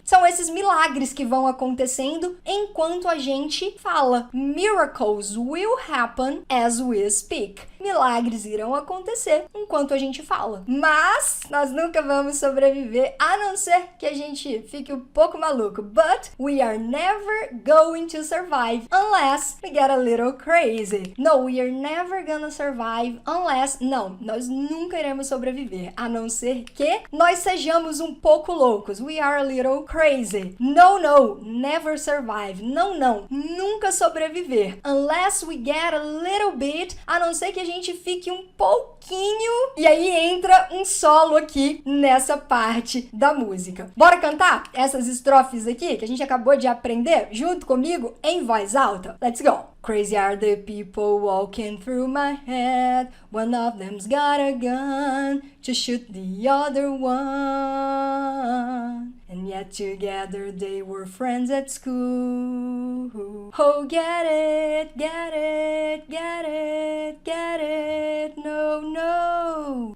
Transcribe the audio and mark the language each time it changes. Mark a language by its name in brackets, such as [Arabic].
[Portuguese] São esses milagres que vão acontecendo enquanto a gente fala. [English] Miracles will happen as we speak. [Portuguese] milagres irão acontecer enquanto a gente fala. Mas nós nunca vamos sobreviver, a não ser que a gente fique um pouco maluco. [English] But we are never going to survive unless we get a little crazy. No, we are never gonna survive unless... [Portuguese] Não, nós nunca iremos sobreviver, a não ser que nós sejamos um pouco loucos. [English] We are a little crazy. No, never survive. [Portuguese] Não, nunca sobreviver. [English] Unless we get a little bit, [Portuguese] a não ser que a gente fique um pouquinho. E aí entra um solo aqui nessa parte da música. Bora cantar essas estrofes aqui que a gente acabou de aprender junto comigo em voz alta? [English] Let's go! Crazy are the people walking through my head. One of them's got a gun to shoot the other one. And yet together they were friends at school. Oh, get it, get it, get it, get it, no.